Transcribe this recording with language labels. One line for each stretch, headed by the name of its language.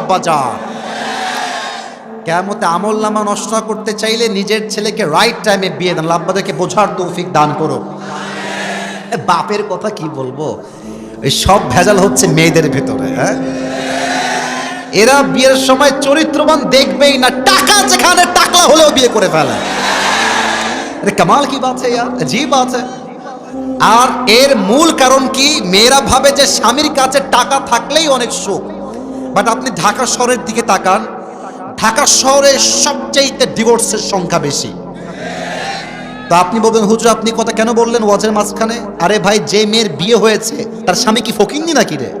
Bangla: আব্বা যান, কিয়ামতে আমল নামা নষ্ট করতে চাইলে নিজের ছেলেকে রাইট টাইমে বিয়ে দেন। আব্বাদেরকে বোঝার তৌফিক দান করো। বাপের কথা কি বলবো, এই সব ভেজাল হচ্ছে মেয়েদের ভেতরে। হ্যাঁ, এরা বিয়ের সময় চরিত্রবান দেখবেই না, টাকা যেখানে টাকলা হলেও বিয়ে করে ফেলে।
Hindi: আরে কামাল কি বাত है यार, अजीब बात है।
Bangla: আর এর মূল কারণ কি, মেয়েরা ভাবে যে স্বামীর কাছে টাকা থাকলেই অনেক সুখ। বাট আপনি ঢাকা শহরের দিকে তাকান, ঢাকা শহরে সবচেয়ে ডিভোর্সের সংখ্যা বেশি। তো আপনি বলবেন হুজুর আপনি কথা কেন বললেন ওয়াজের মাঝখানে? আরে ভাই, যে মেয়ের বিয়ে হয়েছে তার স্বামী কি ফকিন্নি নাকি রে?